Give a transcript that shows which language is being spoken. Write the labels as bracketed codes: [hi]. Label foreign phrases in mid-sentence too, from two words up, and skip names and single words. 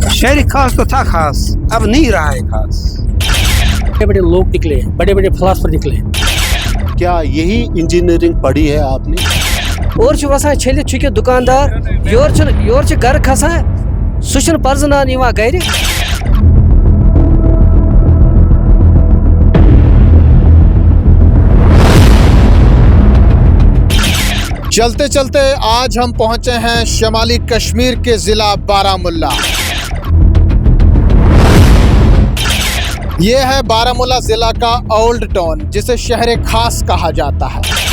[hi] शहरी खास तो था खास, अब नहीं रहा है खास। बड़े बड़े लोग निकले, बड़े बड़े फिलासफर निकले। क्या यही इंजीनियरिंग पढ़ी है आपने? [ks] और वसान छलित चुके दुकानदार योर घर खसान सह पर्जनान गर। [hi] चलते चलते आज हम पहुंचे हैं शमाली कश्मीर के ज़िला बारामुल्ला। ये है बारामुल्ला ज़िला का ओल्ड टाउन, जिसे शहर खास कहा जाता है।